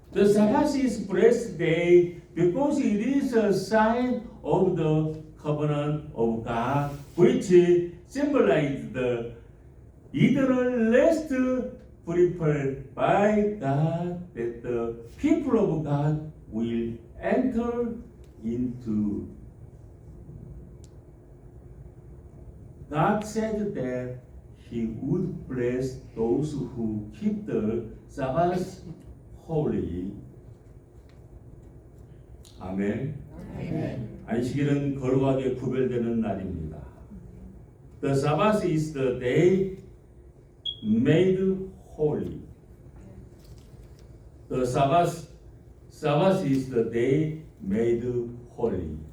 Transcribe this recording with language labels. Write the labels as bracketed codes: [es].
[en] The Sabbath is blessed day because it is a sign of the covenant of God, which symbolizes the eternal rest prepared by God that the people of God will enter into. God said that He would bless those who keep the Sabbath holy. [ko] 아멘. [en] Amen. [ko] 안식일은 거룩하게 구별되는 날입니다. [en] The Sabbath is the day made holy. The Sabbath is the day made holy.